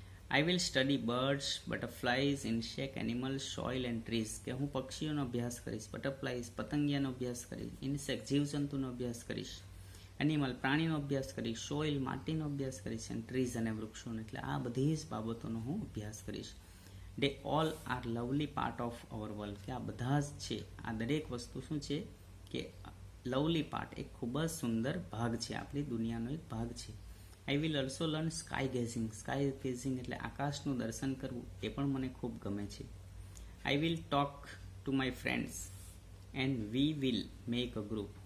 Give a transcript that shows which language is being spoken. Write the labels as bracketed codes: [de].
[en] I will study birds, butterflies, insect, animals, soil and trees. [gu] કે હું પક્ષીઓનો અભ્યાસ કરીશ, બટરફ્લાઇઝ, પતંગિયાનો અભ્યાસ કરીશ, ઇન્સેક્ટ, જીવજંતુનો અભ્યાસ કરીશ, એનિમલ, પ્રાણીનો અભ્યાસ કરીશ, સોઇલ, માટીનો અભ્યાસ કરીશ, એન્ડ ટ્રીઝ અને વૃક્ષોનો. એટલે આ બધી જ બાબતોનો હું અભ્યાસ કરીશ. [en] They all are lovely part of our world. [gu] કે આ બધા જ છે, આ દરેક વસ્તુ શું છે? કે [en] lovely part, [gu] એક ખૂબ જ સુંદર ભાગ છે, આપણી દુનિયાનો એક ભાગ છે. [en] I will also learn sky gazing. [gu] Sky gazing એટલે આકાશનું દર્શન કરવું, એ પણ મને ખૂબ ગમે છે. [en] I will talk to my friends and we will make a group.